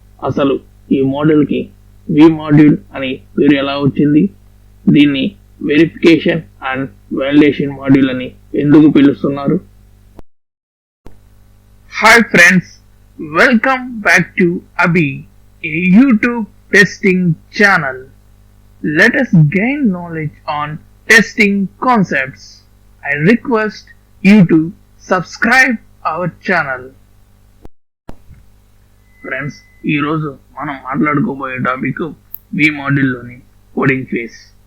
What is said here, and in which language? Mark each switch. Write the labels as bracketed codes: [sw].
[te] అసలు ఈ మోడల్ కి వి మాడ్యూల్ అని పేరు ఎలా వచ్చింది? దీన్ని వెరిఫికేషన్ అండ్ వాలిడేషన్ మాడ్యూల్ అని ఎందుకు పిలుస్తున్నారు? [en] Hi friends, welcome back to Abhey, a YouTube testing channel. Let us gain knowledge on testing concepts. I request you to subscribe our channel. [te] Friends, ఈరోజు మనం మాట్లాడుకోబోయే టాపిక్ వి మాడ్యూల్లోని కోడింగ్ ఫేస్.